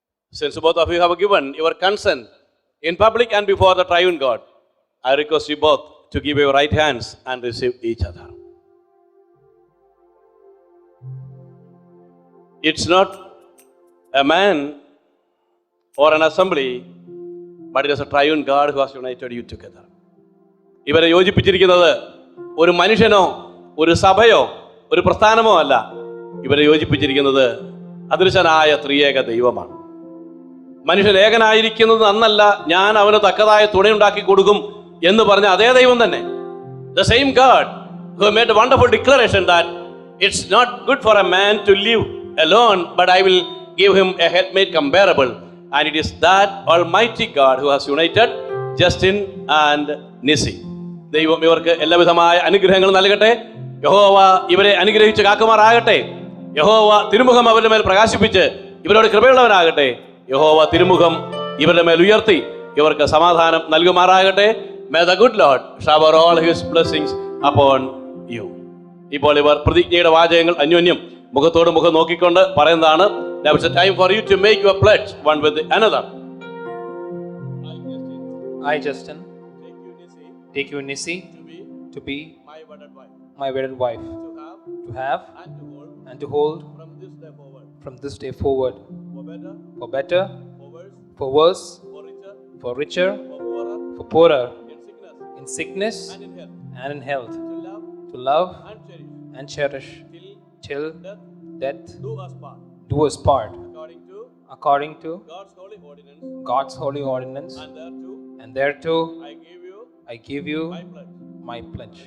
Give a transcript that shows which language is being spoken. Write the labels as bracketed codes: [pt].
[en] Since both of you have given your consent in public and before the triune God, I request you both to give your right hands and receive each other. It's not a man or an assembly, but it is a triune God who has united you together. [ml] ഇവരെ യോജിപ്പിച്ചിരിക്കുന്നത് ഒരു മനുഷ്യനോ ഒരു സഭയോ ഒരു പ്രസ്ഥാനമോ അല്ല. ഇവരെ യോജിപ്പിച്ചിരിക്കുന്നത് അദൃശ്യനായ ത്രിയേക ദൈവമാണ്. മനുഷ്യൻ ഏകനായിരിക്കുന്നത് നന്നല്ല, ഞാൻ അവന് തക്കതായ തുണയുണ്ടാക്കി കൊടുക്കും എന്ന് പറഞ്ഞ അതേ ദൈവം തന്നെ [en] The same God who made a wonderful declaration that it's not good for a man to live alone, but I will give him a helpmate comparable. And it is that Almighty God who has united Justin and Nisi. [ml] ദൈവം ഇവർക്ക് എല്ലാവിധമായ അനുഗ്രഹങ്ങൾ നൽകട്ടെ. യഹോവ ഇവരെ അനുഗ്രഹിച്ച് കാക്കുമാറാകട്ടെ. യഹോവ തിരുമുഖം അവരുടെ മേൽ പ്രകാശിപ്പിച്ച് ഇവരോട് കൃപയുള്ളവനാകട്ടെ. യഹോവ തിരുമുഖം ഇവരുടെ മേൽ ഉയർത്തി ഇവർക്ക് സമാധാനം നൽകുമാറാകട്ടെ. [en] May the good Lord shower all his blessings upon you. [ml] ഇപ്പോൾ ഇവർ പ്രതിജ്ഞയുടെ വാചകങ്ങൾ അന്യോന്യം മുഖത്തോട് മുഖം നോക്കിക്കൊണ്ട് പറയുന്നതാണ്. [en] Now it's a time for you to make your pledge one with another. I, Justin, take you, Nisi, to be my wedded wife, to have and to hold from this day forward, for better, for worse, for richer, for poorer, in sickness and in health, to love and cherish till death do us part, according to God's holy ordinance, and thereto I give you my pledge.